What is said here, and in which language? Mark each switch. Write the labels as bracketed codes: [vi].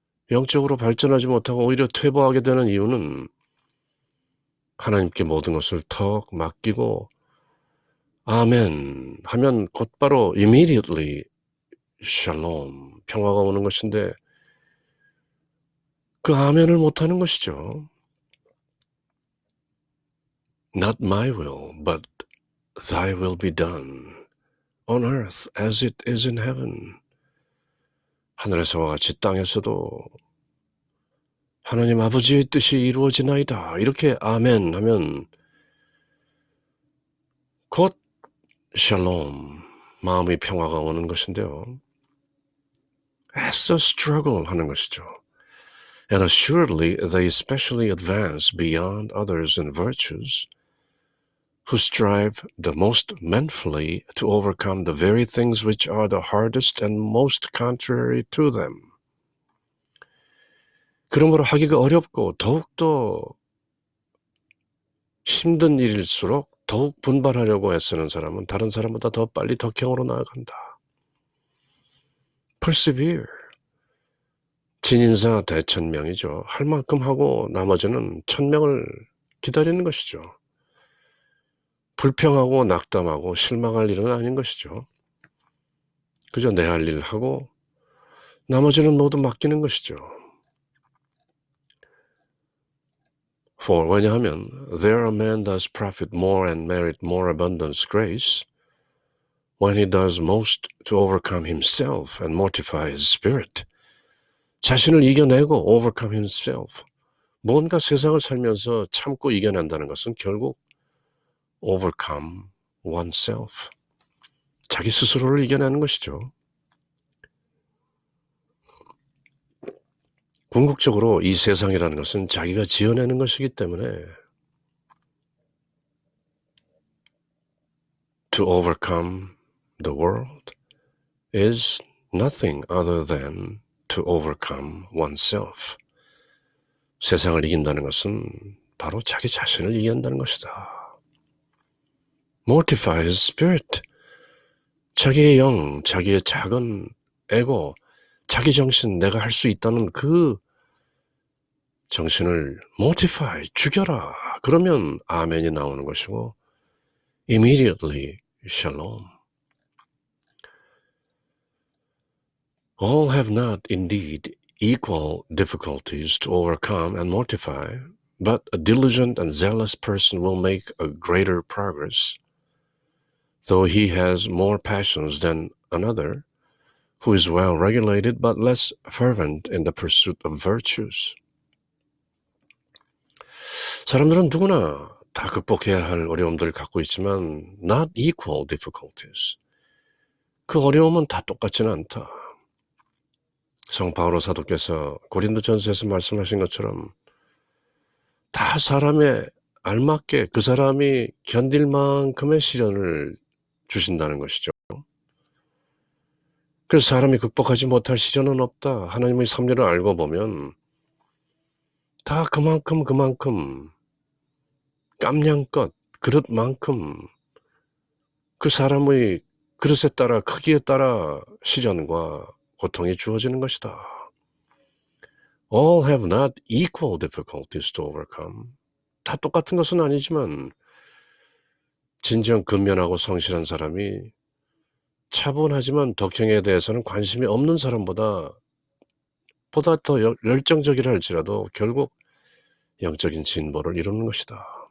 [ko] 영적으로 발전하지 못하고 오히려 퇴보하게 되는 이유는 하나님께 모든 것을 턱 맡기고 아멘 하면 곧바로 [en] immediately shalom, [ko] 평화가 오는 것인데 그 아멘을 못하는 것이죠. [en] Not my will, but thy will be done on earth as it is in heaven. [ko] 하늘에서와 같이 땅에서도 하나님 아버지의 뜻이 이루어지나이다. 이렇게 아멘 하면 곧 샬롬, 마음의 평화가 오는 것인데요. 애써 struggle 하는 것이죠. [en] And assuredly they especially advance beyond others in virtues who strive the most manfully to overcome the very things which are the hardest and most contrary to them. [ko] 그러므로 하기가 어렵고 더욱더 힘든 일일수록 더욱 분발하려고 애쓰는 사람은 다른 사람보다 더 빨리 덕행으로 나아간다. persevere. 진인사 대천명이죠. 할 만큼 하고 나머지는 천명을 기다리는 것이죠. 불평하고 낙담하고 실망할 일은 아닌 것이죠. 그저 내 할 일 하고 나머지는 모두 맡기는 것이죠. [en] For [ko] 왜냐하면 [en] there a man does profit more and merit more abundant grace when he does most to overcome himself and mortify his spirit. [ko] 자신을 이겨내고 [en] overcome himself. [ko] 뭔가 세상을 살면서 참고 이겨낸다는 것은 결국 [en] overcome oneself. [ko] 자기 스스로를 이겨내는 것이죠. 궁극적으로 이 세상이라는 것은 자기가 지어내는 것이기 때문에 [en] to overcome the world is nothing other than to overcome oneself. [ko] 세상을 이긴다는 것은 바로 자기 자신을 이긴다는 것이다. [en] Mortify his spirit. [ko] 자기의 영, 자기의 작은 에고, 자기 정신, 내가 할 수 있다는 그 정신을 mortify, 죽여라. 그러면 아멘이 나오는 것이고 [en] immediately shalom. All have not indeed equal difficulties to overcome and mortify, but a diligent and zealous person will make a greater progress, though he has more passions than another, who is well regulated but less fervent in the pursuit of virtues. [ko] 사람들은 누구나 다 극복해야 할 어려움들을 갖고 있지만 [en] not equal difficulties. [ko] 그 어려움은 다 똑같지는 않다. 성 바오로 사도께서 고린도전서에서 말씀하신 것처럼 다 사람에 알맞게 그 사람이 견딜 만큼의 시련을 주신다는 것이죠. 그래서 사람이 극복하지 못할 시련은 없다. 하나님의 섭리를 알고 보면 다 그만큼 깜냥껏 그릇만큼 그 사람의 그릇에 따라 크기에 따라 시련과 고통이 주어지는 것이다. [en] All have not equal difficulties to overcome. [ko] 다 똑같은 것은 아니지만 진정 근면하고 성실한 사람이 차분하지만 덕행에 대해서는 관심이 없는 사람보다 더 열정적이라 할지라도 결국 영적인 진보를 이루는 것이다.